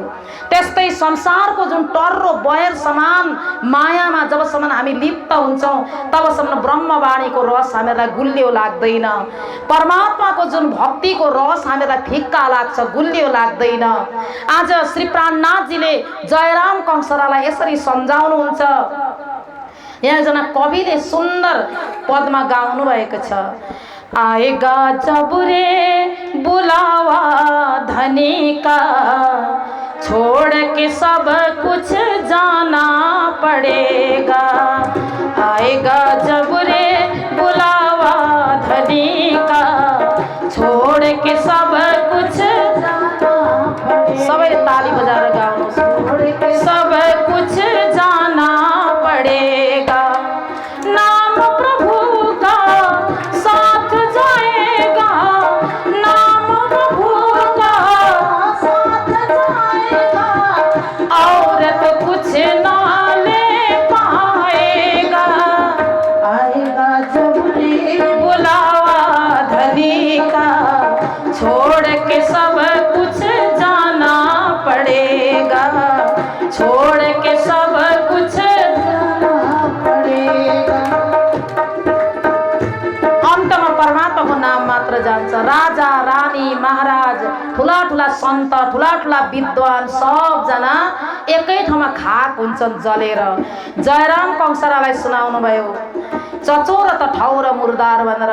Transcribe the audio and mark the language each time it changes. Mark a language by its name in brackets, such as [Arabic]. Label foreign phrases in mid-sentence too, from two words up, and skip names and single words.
[Nepali] त्यस्तै संसारको जुन टर्रो बयर समान मायामा जबसम्म हामी लिप्त हुन्छौँ तबसम्म ब्रह्मवाणीको रस हामीलाई गुलियो लाग्दैन। परमात्माको जुन भक्तिको रस हामीलाई फिक्का लाग्छ, गुलियो लाग्दैन। आज श्री प्राणनाथजीले जयराम कंसरालाई यसरी सम्झाउनुहुन्छ। यहाँ एकजना कविले सुन्दर पदमा गाउनु भएको छ। [Hindi] आएगा जब रे बुलावा धनी का, छोड़ के सब कुछ जाना पड़ेगा। आएगा जब रे बुलावा धनी का, छोड़ के सब कुछ जाना पड़ेगा। [Nepali] सबैले ताली बजाएर गाउनु। [Hindi] सब कुछ जाना पड़ेगा, नाम प्रभु का साथ जाएगा, नाम प्रभु का साथ जाएगा, और तो कुछ ना ले पाएगा। आएगा जब रे बुलावा धनी का, छोड़ के सब कुछ जाना पड़ेगा, छोड़ के सब कुछ जाना पड़ेगा। [Nepali] अन्तमा परमात्माको नाम मात्र जान्छ। राजा रानी महाराज ठुला ठुला सन्त ठुला ठुला विद्वान सबजना एकै ठाउँमा खाक हुन्छन् जलेर। जयराम कंसरालाई सुनाउनु भयो चचोर त ठाउँ र मुर्दार भनेर।